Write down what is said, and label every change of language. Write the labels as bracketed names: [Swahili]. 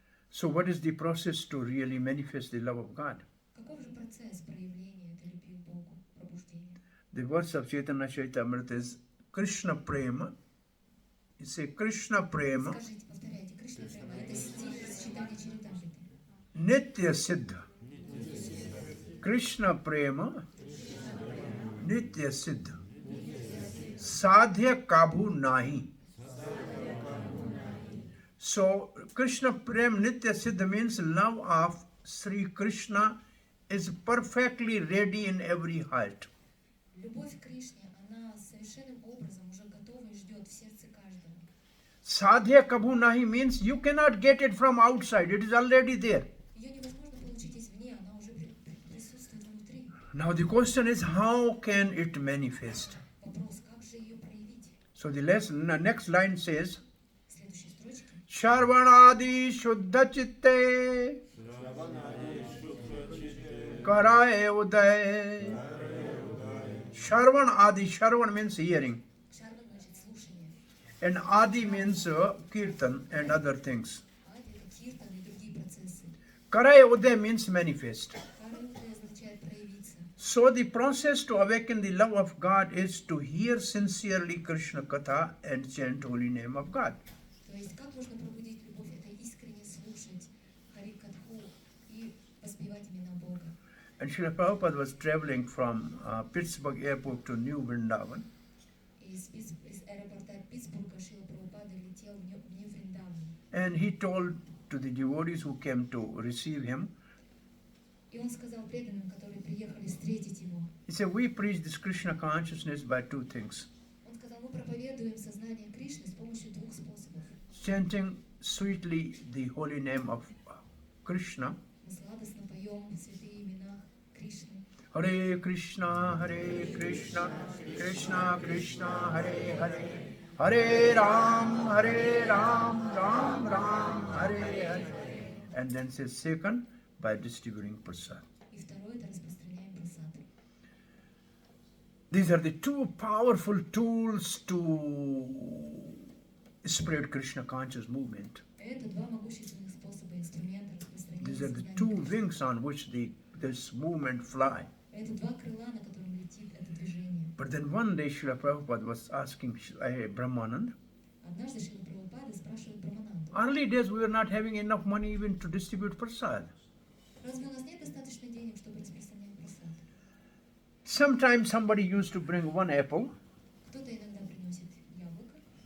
[English] So what is the process to really manifest the love of God? [Russian] Каков же процесс проявления этой любви к Богу, пробуждения? [English] The words of Chaitanya Charitamrita is Krishna Prema. You say Krishna Prema [Russian] Скажите, повторяйте, Кришна Према, это стих из читания Чаритамриты. [Bangla] Nitya Siddha. Krishna Prema Nitya Siddha. Sadhya Kabhu Nahi. [English] So Krishna Prem Nitya Siddha means love of Sri Krishna is perfectly ready in every heart. [Russian] Любовь к Кришне, она совершенным образом уже готова и ждет в сердце каждого. [English] Sadhya Kabhu Nahi means you cannot get it from outside. It is already there. [Russian] Ее невозможно получить извне, она уже присутствует внутри. [English] Now the question is how can it manifest? [Russian] Вопрос, как же ее проявить? [English] So the next line says [Russian] В следующей строчке. [Bangla] Sharvanadi Shuddha Chitte Karaye Uday. [English] Sharvan Adi. Sharvan means hearing. [Russian] Шарван значит слушание. [English] And Adi means Kirtan and other things. [Russian] Ади это киртан и другие процессы. [English] Karaye Uday means manifest. [Russian] Караюта означает проявиться. [English] So the process to awaken the love of God is to hear sincerely Krishna Katha and chant holy name of God. [Russian] То есть как можно пробудить любовь? Это искренне слушать Хари Катху и воспевать имена Бога. [English] And Srila Prabhupada was traveling from Pittsburgh airport to New Vrindavan. [Russian] Из аэропорта Питтсбурга Шрила Прабхупада летел в Нью-Вриндаван. [English] And he told to the devotees who came to receive him, [Russian] И он сказал преданным, которые приехали встретить его, [English] he said, we preach this Krishna consciousness by two things. [Russian] он сказал, мы проповедуем сознание Кришны с помощью двух способов. [English] Chanting sweetly the holy name of Krishna. [Russian] Мы сладостно поем святые имена Кришны. [Sanskrit] Hare Krishna, Krishna Krishna, Hare Hare. Hare Ram, Ram Ram, Hare Hare. [English] And then says second, by distributing prasad. [Russian] И второе, это распространяем прасад. [English] These are the two powerful tools to spread Krishna conscious movement. [Russian] Это два могущественных способа, инструмента распространения [English] These are the [Russian] сознания [English] two [Russian] Кришны. [English] wings on which this movement fly. [Russian] Это два крыла, на котором летит это движение. [English] But then one day Srila Prabhupada was asking Brahmanand, [Russian] Однажды Шрила Прабхупада спрашивает Брамананду, [English] early days we were not having enough money even to distribute prasad. [Russian] разве у нас нет достаточно денег, чтобы распространять прасад? [English] Sometimes somebody used to bring one apple, [Russian] Кто-то иногда приносит яблоко,